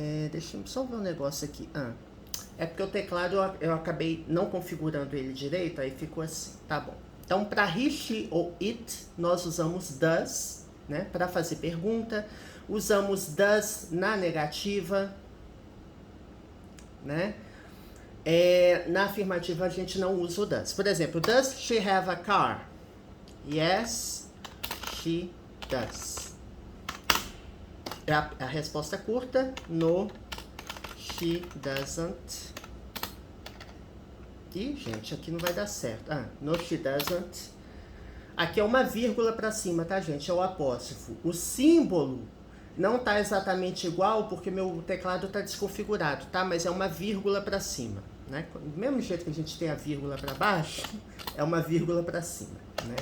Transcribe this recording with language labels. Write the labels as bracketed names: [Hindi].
[Portuguese] Deixa eu só ver um negócio aqui. É porque o teclado eu acabei não configurando ele direito, aí ficou assim, tá bom. Então, para he, she ou it, nós usamos does, né, para fazer pergunta. Usamos does na negativa, né? Na afirmativa a gente não usa o does. Por exemplo, [English] does she have a car? Yes, she does. [Portuguese] A resposta curta, [English] no, she doesn't. [Portuguese] Ih, gente, aqui não vai dar certo. [English] No, she doesn't. [Portuguese] Aqui é uma vírgula para cima, tá, gente? É o apóstrofo. O símbolo não tá exatamente igual porque meu teclado tá desconfigurado, tá? Mas é uma vírgula para cima, né? Do mesmo jeito que a gente tem a vírgula para baixo, é uma vírgula para cima, né?